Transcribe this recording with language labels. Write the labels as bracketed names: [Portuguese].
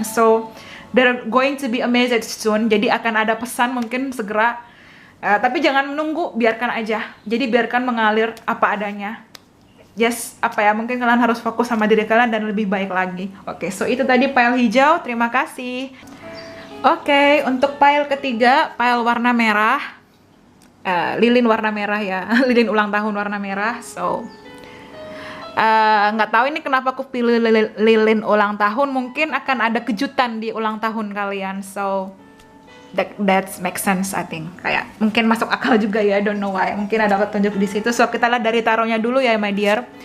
[English] So they're going to be amazed soon. [Indonesian] Jadi akan ada pesan mungkin segera, tapi jangan menunggu, biarkan aja. Jadi biarkan mengalir apa adanya. Yes, mungkin kalian harus fokus sama diri kalian dan lebih baik lagi. Oke, so itu tadi pile hijau. Terima kasih. Oke, untuk pile ketiga, pile warna merah, lilin warna merah ya, lilin ulang tahun warna merah. So nggak tahu ini kenapa aku pilih lilin ulang tahun. Mungkin akan ada kejutan di ulang tahun kalian. [English] So that makes sense, I think. [Indonesian] Kayak mungkin masuk akal juga ya, [English] I don't know why. [Indonesian] Mungkin ada petunjuk di situ. So kita lihat dari taronya dulu ya, [English] my dear.